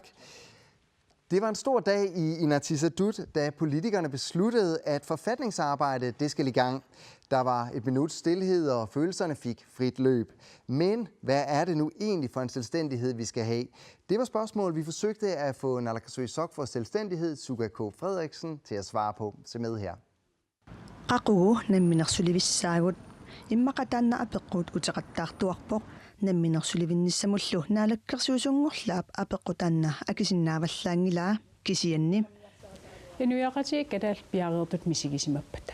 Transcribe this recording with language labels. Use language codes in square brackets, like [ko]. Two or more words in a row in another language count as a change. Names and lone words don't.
[da] Det var en stor dag i Inatsisartut, da politikerne besluttede, at forfatningsarbejdet det skal i gang. Der var et minuts stilhed, og følelserne fik frit løb. Men hvad er det nu egentlig for en selvstændighed, vi skal have? Det var spørgsmål, vi forsøgte at få Naalakkersuisok for selvstændighed, Suga K. Frederiksen, til at svare på. Se med her. [kl] Namminersulivinnissamullu naalakkersuisunngorlaap apeqqutaanna akisinnaavallaanngilaa kisianni inuiaqatigiit piareersut misigisimappata